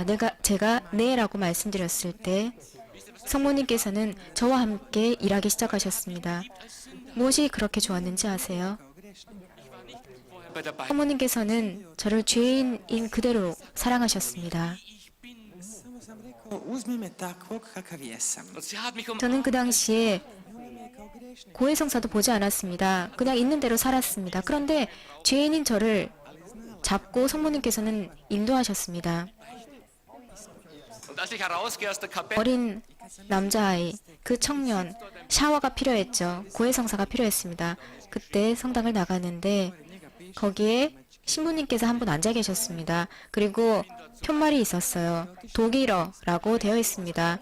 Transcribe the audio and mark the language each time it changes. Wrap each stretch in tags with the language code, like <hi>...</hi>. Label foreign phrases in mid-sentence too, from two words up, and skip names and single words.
<ko>제가 네라고 말씀드렸을 때 성모님께서는 저와 함께 일하기 시작하셨습니다. 무엇이 그렇게 좋았는지 아세요?</ko> <de>Vorher bei der Beichte.</de> <ko>성모님께서는 저를 죄인인 그대로 사랑하셨습니다.</ko> <hr>Samo sam rekao, uzmi me takvog kakav jesam.</hr> <de>Und sie hat mich</de> <ko>저는 그 당시에 고해성사도 보지 않았습니다. 그냥 있는 대로 살았습니다. 그런데 죄인인 저를 잡고 성모님께서는 인도하셨습니다.</ko> <de>Und als ich herausgehe aus der Kapelle,</de> <ko>어린 남자아이, 그 청년, 샤워가 필요했죠. 고해성사가 필요했습니다. 그때 성당을 나가는데 거기에 신부님께서 한 분 앉아 계셨습니다. 그리고 편말이 있었어요. 독일어라고 되어 있습니다.</ko>